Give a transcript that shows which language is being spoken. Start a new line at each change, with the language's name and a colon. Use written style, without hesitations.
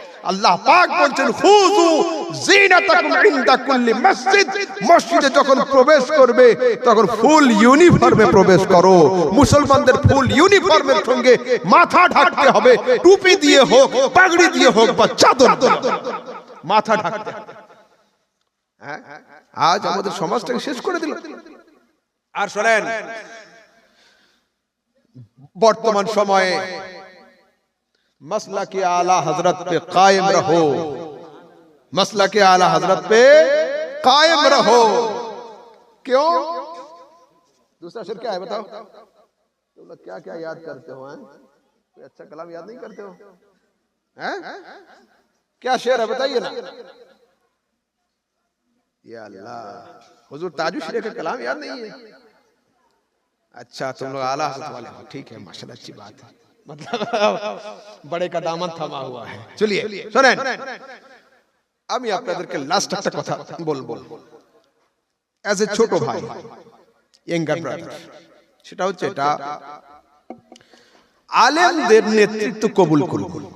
Bangla: আল্লাহ পাক বলছেন
Arabic: খুযু জিনাতাকুম ইনদা কুল্লি মসজিদ,
Bangla: মসজিদে যখন প্রবেশ করবে তখন ফুল ইউনিফর্মে প্রবেশ করো। মুসলমানদের ফুল ইউনিফর্মের সঙ্গে মাথা ঢাকতে হবে, টুপি দিয়ে হোক, পাগড়ি দিয়ে হোক বা চাদর দিয়ে মাথা ঢাকতে হবে। হ্যাঁ, আজ আমাদের সমাজটাকে শেষ করে দিল। আর শুনেন, বর্তমান সময়ে
Hindi: मसला के आला हजरत पे कायम रहो, मसला के आला हजरत पे कायम रहो। क्यों? दूसरा शेर क्या है बताओ? तुम लोग क्या क्या याद करते हो? हैं कोई अच्छा कलाम याद नहीं करते हो? हैं? क्या शेर है बताइए ना। या अल्लाह, हुजूर ताजुश का कलाम याद नहीं है? अच्छा, तुम लोग आला हज़रत वाले हो, ठीक है, माशाल्लाह, अच्छी बात है, मतलब बड़े का दामन थमा हुआ है।
Bangla: चलिए শুনেন, আমি আপনাদেরকে লাস্ট একটা কথা বলবো
English: as a
Bangla: ছোট ভাই,
English: younger brother,
Bangla: সেটা হচ্ছে এটা আলেমদের নেতৃত্ব কবুল করুন।